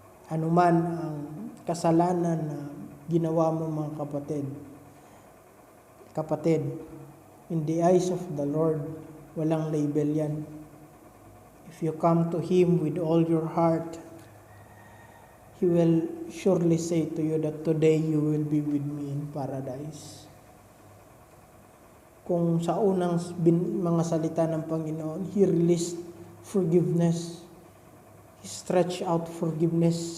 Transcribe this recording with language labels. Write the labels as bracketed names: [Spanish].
[Filipino] Anuman ang kasalanan na ginawa mo mga kapatid, [English] in the eyes of the Lord, [Filipino] walang label yan. [English] If you come to Him with all your heart, He will surely say to you that today you will be with me in paradise. [Filipino] Kung sa unang mga salita ng Panginoon, [English] He released forgiveness. He stretched out forgiveness.